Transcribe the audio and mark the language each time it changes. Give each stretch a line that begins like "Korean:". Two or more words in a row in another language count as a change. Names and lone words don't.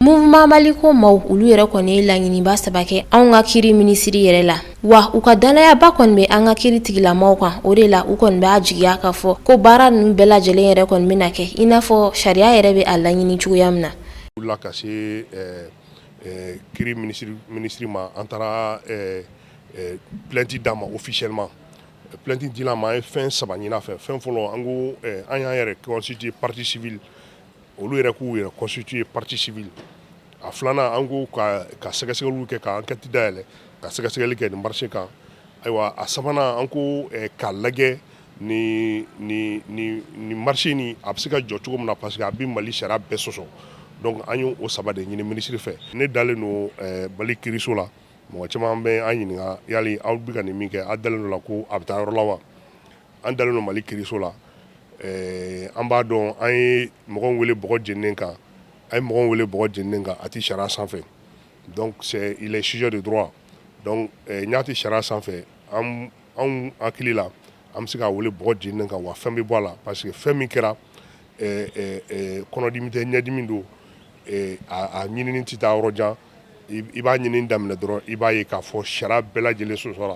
Bambara: Mouvement Maliko maaw olu yɛrɛ kɔni ye laɲiniba saba kɛ anw ka kiiri minisiri yɛrɛ la wa u ka danayaba kɔni bɛ an ka kiiri tigilamaw kan o de la u kɔni b'a jigiya k'a fɔ ko baara ninnu bɛɛ lajɛlen yɛrɛ kɔni bɛna kɛ i n'a fɔ sariya yɛrɛ bɛ a laɲini cogoya min na. U la ka se kiiri minisiri ma an taara plainte d'a ma officiellement plainte dila ma an ye fɛn saba ɲini a fɛ fɛn fɔlɔ an ko an y'an yɛrɛ constituer
French: partie civile
Bambara: olu yɛrɛ k'u yɛrɛ
French: constituer partie civile
Bambara: a filanan an ko ka sɛgɛsɛgɛliw kɛ ka enquête dayɛlɛ ka sɛgɛsɛgɛli kɛ nin marché kan ayiwa a sabanan an ko k'a lajɛ ni marché ni a bɛ se ka jɔ cogo min na
French: parce que
Bambara: a bɛ Mali sariya bɛɛ sɔsɔ donc an y'o saba de ɲini minisiri fɛ ne dalen don Mali kiiriso la mɔgɔ caman bɛ an ɲininka yali aw bɛ ka nin min kɛ aw dalen don la ko a bɛ taa yɔrɔ la wa an dalen don Mali kiiriso la an b'a dɔn an ye mɔgɔw wele bɔgɔ jeninen kan a ye mɔgɔw wele bɔgɔ jeninen kan a tɛ sariya sanfɛ
French: donc il est sujet de droit
Bambara: donc n'a tɛ sariya sanfɛ anw hakili la an bɛ se ka wele bɔgɔ jeninen kan wa fɛn bɛ bɔ a la
French: parce que
Bambara: fɛn min kɛra kɔnɔdimi tɛ ɲɛdimi don a ɲinini tɛ taa yɔrɔ jan i b'a ɲini daminɛ dɔrɔn i b'a ye k'a fɔ sariya bɛɛ lajɛlen sɔsɔra.